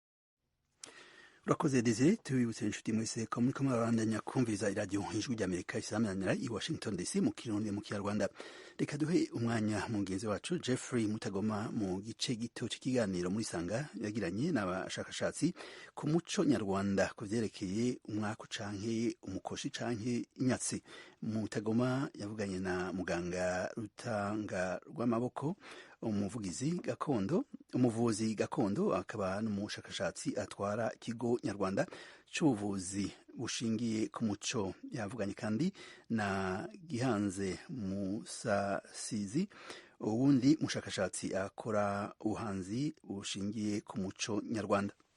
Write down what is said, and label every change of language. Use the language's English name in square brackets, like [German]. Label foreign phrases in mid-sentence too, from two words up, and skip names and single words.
[Rundi] Urakoze Desire, tubibutse inshuti mwese ko muri kamwe barandanya kumviriza iradiyo Ijwi rya Amerika isamanira i Washington DC mu Kirundi mu Kinyarwanda. Reka duhe umwanya mugenzi wacu Jeffrey Mutagoma mu gice gito cy'ikiganiro muri Sanga yagiranye n'abashakashatsi ku muco nyarwanda ku vyerekeye umwaka canke umukoshi canke inyatsi. Mutagoma yavuganye na muganga Rutanga rw'amaboko, umuvuzi gakondo akaba n'umushakashatsi atwara ikigo nyarwanda c'ubuvuzi bushingiye ku muco. Yavuganye kandi na Gihanze Musasizi, uwundi mushakashatsi akora ubuhanzi bushingiye ku muco nyarwanda.